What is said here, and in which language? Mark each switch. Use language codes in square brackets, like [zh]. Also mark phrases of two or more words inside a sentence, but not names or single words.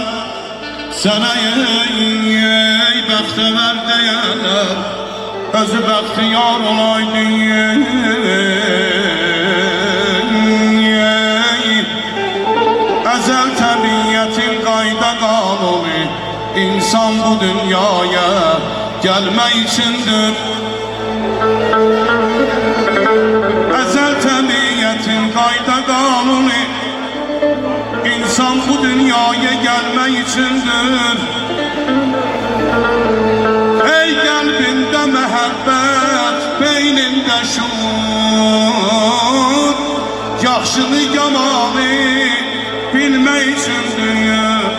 [az] Sənə ey bəxtəvər deyənlər özü bəxtiyar olaydı. [tr] İnsan bu dünyaya gelme içindir. Ezel tabiyetin kayda kanunu. İnsan bu dünyaya gelme içindir. Ey kalbinde mehabbet, beyninde şuur, [az] yaxşını yamanı [tr] bilme içindir.